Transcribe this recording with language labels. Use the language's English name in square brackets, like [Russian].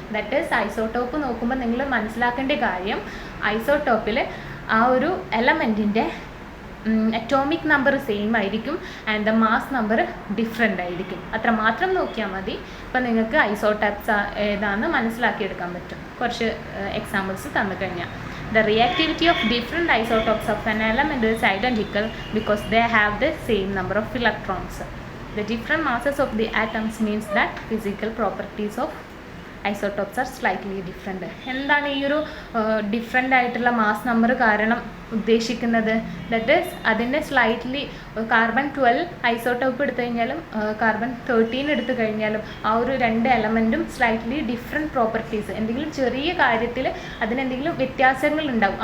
[Malayalam] That is isotope നോക്കുമ്പോൾ നിങ്ങൾ മനസ്സിലാക്കേണ്ട കാര്യം, ഐസോട്ടോപ്പിൽ ആ ഒരു എലമെൻറ്റിൻ്റെ അറ്റോമിക് നമ്പർ സെയിം ആയിരിക്കും and the mass number different ആയിരിക്കും. അത്ര മാത്രം നോക്കിയാൽ മതി. ഇപ്പം നിങ്ങൾക്ക് ഐസോട്ടോപ്സ് ഏതാണെന്ന് മനസ്സിലാക്കിയെടുക്കാൻ പറ്റും കുറച്ച് എക്സാമ്പിൾസ് തന്നു കഴിഞ്ഞാൽ. [English] The reactivity of different isotopes of an element is identical because they have the same number of electrons. The different masses of the atoms means that physical properties of isotopes are slightly different. [Malayalam] എന്താണ് ഈ ഒരു different ആയിട്ടുള്ള mass number കാരണം ഉദ്ദേശിക്കുന്നത്? That is അതിൻ്റെ slightly carbon 12 isotope എടുത്തു കഴിഞ്ഞാലും carbon 13 എടുത്തു കഴിഞ്ഞാലും ആ ഒരു രണ്ട് എലമെൻറ്റും സ്ലൈറ്റ്ലി ഡിഫറെൻറ്റ് പ്രോപ്പർട്ടീസ്, എന്തെങ്കിലും ചെറിയ കാര്യത്തിൽ അതിനെന്തെങ്കിലും വ്യത്യാസങ്ങൾ ഉണ്ടാവും.